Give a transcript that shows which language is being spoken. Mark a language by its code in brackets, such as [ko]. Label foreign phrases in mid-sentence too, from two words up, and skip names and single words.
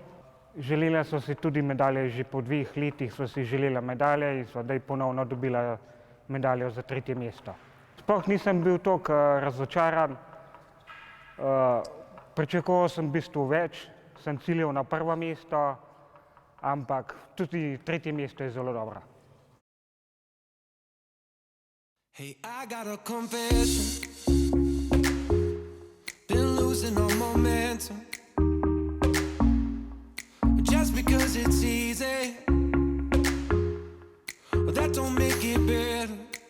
[sl] Želela so si tudi medalje, že po 2 letih so si želela medalje in so zdaj ponovno dobila medaljo za 3. mesto. Sploh nisem bil toliko razočaran, pričakoval sem v bistvu več, sem ciljal na prvo mesto, ampak tudi 3. mesto je zelo dobro. [en] Hey, I got a confession. Been losing all momentum. Just because it's easy, but that don't make it better.